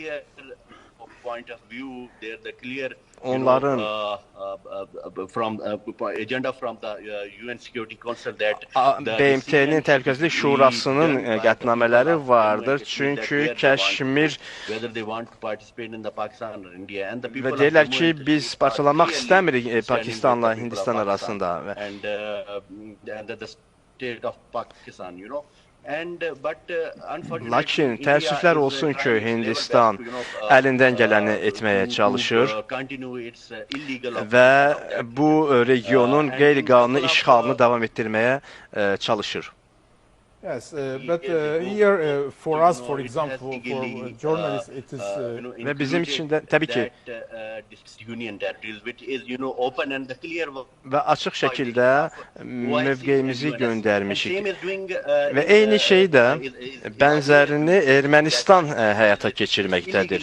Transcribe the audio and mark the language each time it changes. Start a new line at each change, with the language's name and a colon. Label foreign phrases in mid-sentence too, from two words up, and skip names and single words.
Azerbaijani: Onların BMT-nin Təhlükəsizlik Şurasının qətnamələri vardır. Çünki Kəşmir və deyirlər ki, biz parçalanmaq istəmirik Pakistanla Hindistan arasında.
English: state of Pakistan, you know.
Azerbaijani: Lakin təəssüflər olsun ki, Hindistan əlindən gələni etməyə çalışır və bu regionun qeyri-qanuni işğalını davam etdirməyə çalışır.
English: Yes, but here for us, for example, for journalists, it is
Azerbaijani: Və bizim için də təbii ki və açıq şəkildə mövqeyimizi göndərmişik. Və eyni şey də bənzərini Ermənistan həyata keçirməkdədir.